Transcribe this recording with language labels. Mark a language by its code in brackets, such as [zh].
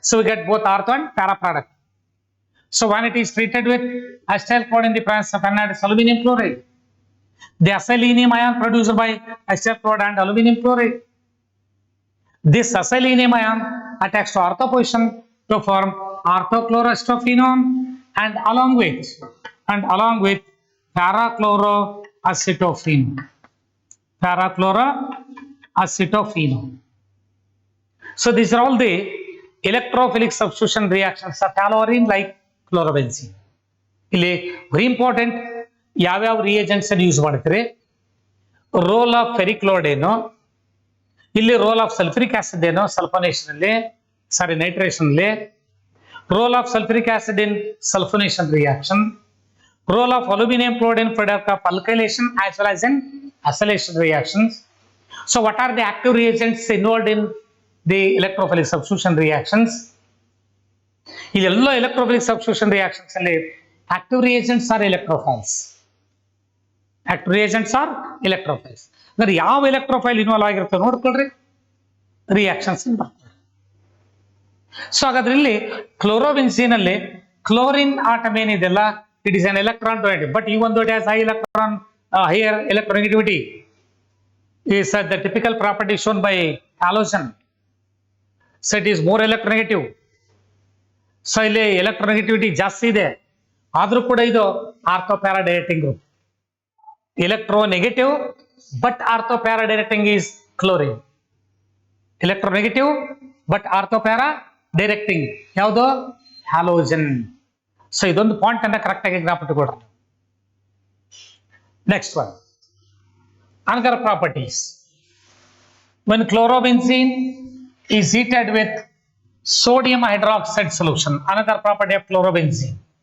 [en] So we get both ortho and para product. So when it is treated with acetyl chloride in the presence of anhydrous aluminum chloride, the acetylenium ion produced by acetyl chloride and aluminum chloride, this acetylenium ion attacks to ortho position to form orthochloroastophenone and along with parachloroacetophenone. Parachloroacetophenone. So these are all the electrophilic substitution reactions of haloarine like chlorobenzene. [kn] ಇಲ್ಲಿ very important ಯಾವ್ಯಾವ reagents ಅನ್ನು use ಮಾಡ್ತೀರಿ. [en] Role of ferric chloride ಏನು, ಇಲ್ಲಿ role of sulphuric acid ಏನು ಸಲ್ಫೋನೇಷನ್ ಅಲ್ಲಿ, ಸಾರಿ ನೈಟ್ರೇಷನ್ ಅಲ್ಲಿ, role of sulphuric acid in sulphonation reaction, role of aluminium chloride in product of alkylation as well as in acylation reactions. So what are the active reagents involved in the electrophilic substitution reactions? ಇಲ್ಲೆಲ್ಲ electrophilic substitution reactions ಅಲ್ಲಿ active reagents are electrophiles. Active reagents are electrophiles. [kn] ಅಂದ್ರೆ ಯಾವ electrophile involve ಆಗಿರುತ್ತೆ ನೋಡ್ಕೊಳ್ರಿ, reactions ಬರ್ತದೆ. So ಹಾಗಾದ್ರೆ ಇಲ್ಲಿ ಕ್ಲೋರೋಬೆನ್ಸೀನ್ ಅಲ್ಲಿ chlorine atom ಏನಿದೆಲ್ಲ, [en] It is an electron donative, but ಈ ಒಂದು it has higher electronegativity is the typical property shown by halogen. So it is more electronegative. [kn] So ಇಲ್ಲಿ ಎಲೆಕ್ಟ್ರೋನೆಗೆಟಿವಿಟಿ ಜಾಸ್ತಿ ಇದೆ, ಆದ್ರೂ ಕೂಡ ಇದು ಆರ್ಥೋಪ್ಯಾರಾ directing group. [en] Electronegative but ortho para directing is chlorine. Electronegative but ortho para directing ಯಾವುದು? Halogen. [kn] So ಇದೊಂದು ಪಾಯಿಂಟ್ ಅನ್ನ correct ಆಗಿ ಜ್ಞಾಪಕಟ್ಕೊಡ್ರಿ. [en] Next one, another properties. When chlorobenzene is heated with sodium hydroxide solution, another property of chlorobenzene.